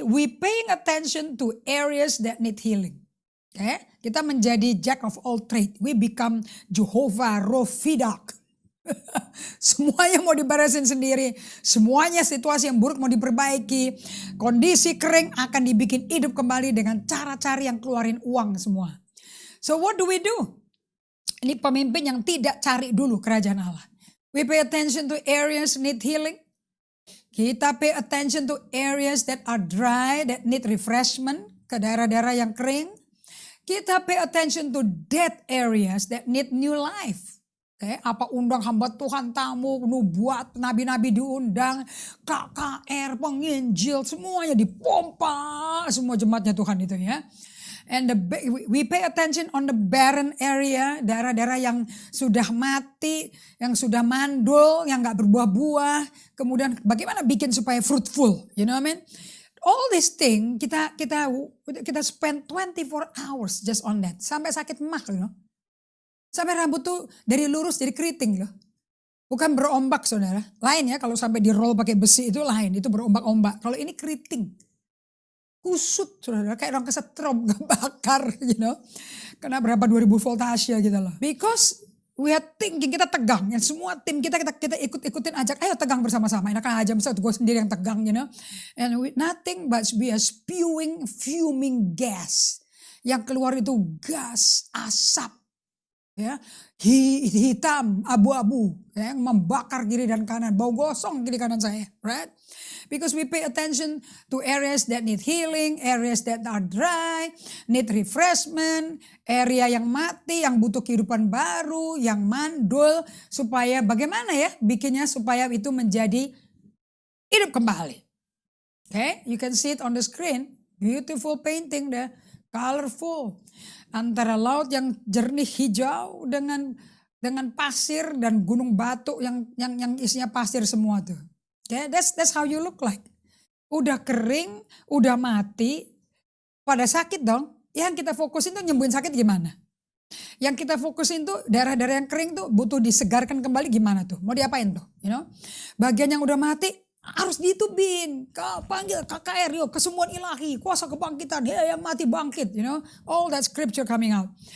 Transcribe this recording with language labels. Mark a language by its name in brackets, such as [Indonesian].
[English] We paying attention to areas that need healing. Okay? [Indonesian] Kita menjadi [English] jack of all trade. We become Jehovah Rofidak. [Indonesian] Semuanya mau diberesin sendiri. Semuanya situasi yang buruk mau diperbaiki. Kondisi kering akan dibikin hidup kembali dengan cara-cara yang keluarin uang semua. [English] So what do we do? [Indonesian] Ini pemimpin yang tidak cari dulu kerajaan Allah. [English] We pay attention to areas need healing. [Indonesian] Kita [English] pay attention to areas that are dry, that need refreshment. [Indonesian] Ke daerah-daerah yang kering. Kita [English] pay attention to dead areas that need new life. [Indonesian] Apa undang hamba Tuhan, tamu, nubuat, nabi-nabi diundang, KKR, penginjil, semuanya dipompa, semua jemaatnya Tuhan itu ya. [English] And we pay attention on the barren area, [Indonesian] daerah-daerah yang sudah mati, yang sudah mandul, yang gak berbuah-buah. Kemudian bagaimana bikin supaya fruitful, [English] you know what I mean? All this thing [Indonesian] kita [English] spend 24 hours just on that. [Indonesian] Sampai sakit mak, [English] you know. [Indonesian] Sampai rambut tuh dari lurus jadi keriting loh. Bukan berombak saudara. Lain ya kalau sampai di roll pakai besi itu lain. Itu berombak-ombak. Kalau ini keriting. Kusut saudara. Kayak orang kesetrum gak bakar [English] you know. [Indonesian] Kena berapa 2000 voltase gitu loh. [English] Because we are thinking, [Indonesian] kita tegang. Yang semua tim kita ikut-ikutin ajak. Ayo tegang bersama-sama. Enak aja misalnya gue sendiri yang tegang [English] you know. And nothing but we are fuming gas. [Indonesian] Yang keluar itu gas, asap. Ya, hitam, abu-abu, ya, membakar kiri dan kanan, bau gosong kiri kanan saya, [English] right? Because we pay attention to areas that need healing, areas that are dry, need refreshment, [Indonesian] area yang mati, yang butuh kehidupan baru, yang mandul, supaya bagaimana ya bikinnya supaya itu menjadi hidup kembali. [English] Okay, you can see it on the screen, beautiful painting deh, colorful. [Indonesian] Antara laut yang jernih hijau dengan pasir dan gunung batu yang isinya pasir semua tuh. [English] Okay, that's how you look like. [Indonesian] Udah kering, udah mati, pada sakit dong. Yang kita fokusin tuh nyembuhin sakit gimana? Yang kita fokusin tuh daerah-daerah yang kering tuh butuh disegarkan kembali gimana tuh? Mau diapain tuh? [English] You know? [Indonesian] Bagian yang udah mati harus ditubin, panggil KKR, yuk kesembuhan ilahi, kuasa kebangkitan, yang mati bangkit, [English] you know, all that scripture coming out.